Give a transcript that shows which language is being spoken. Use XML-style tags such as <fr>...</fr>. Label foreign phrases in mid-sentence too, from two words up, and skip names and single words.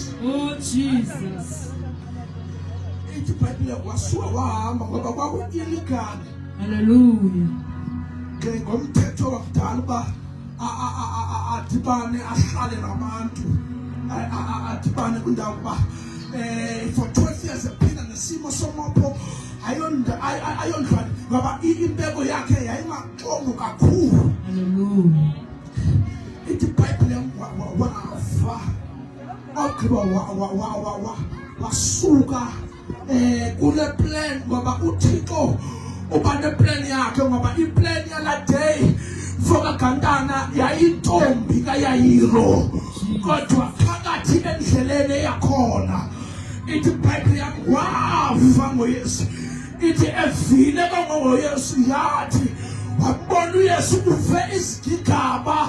<en>Oh Jesus.</en> <xh>Ithi iBhayibheli wasuka wahamba ngoba kwaku-illegal. Hallelujah. Ngomthetho wakudala uba adibane ahlale nabantu adibane kwindawo uba</xh> <en>for 12 years</en> <xh>ephila nesimo somapho ayondlwane ngoba impeko yakhe yayingaxongo kakhulu. Hallelujah. Ithi iBhayibheli yami wafa ogqiba wasuka kule plan ngoba uThixo uba neplan yakhe ngoba iplan yala day Fokagantana yayintombi kaYayiro kodwa phakathi endleleni eyakhona ithi iBhayibheli yami wafa nguYesu. Ithi evile ngoYesu yathi wabona uYesu uve izigigaba</xh>